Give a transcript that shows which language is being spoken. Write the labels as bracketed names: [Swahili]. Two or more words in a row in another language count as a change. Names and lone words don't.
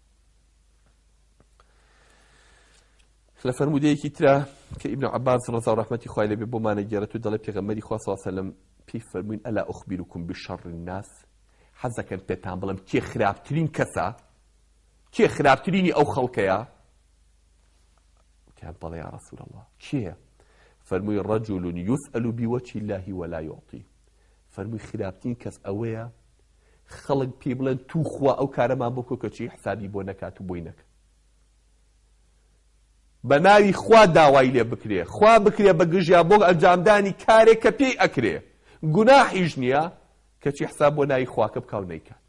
[Central Kurdish] لە فەرمودەیەکی ترە کە ئیبن عەباس ڕەزا و ڕەحمەتی خوای لێبێ بۆمانە گێڕێت و دەڵێ پێغەمبەری خوا [Arabic] صلی الله علیه و سلم [Central Kurdish] پێی فەرمووین [Arabic] ئەلا ئوخبیرکم بشەڕ الناس [Central Kurdish] حەزەکەن پێتان بڵێم کێ خراپترین کەسە کێ خراپترینی ئەو خەڵکەیە کە بەڵێ [Arabic] یا ڕەسوول الله [Central Kurdish] کێیە فەرمووی [Arabic] رجل يسأل بوجه الله ولا يعطي [Central Kurdish] فەرمووی خراپترین کەس ئەوەیە خەڵک پێی بڵێن توو خوا ئەو کارەمان بکۆ کە چی حسابی بۆ نەکات و بۆی نەکات بە ناوی خوا داوای لێ بکرێ خوا بکرێ بە گژیا بۆ ئەنجامدانی کارێک کە پێی ئەکرێ گوناحیش نییە کەچی حساب بۆ ناوی خواکە بکا و نەیکات.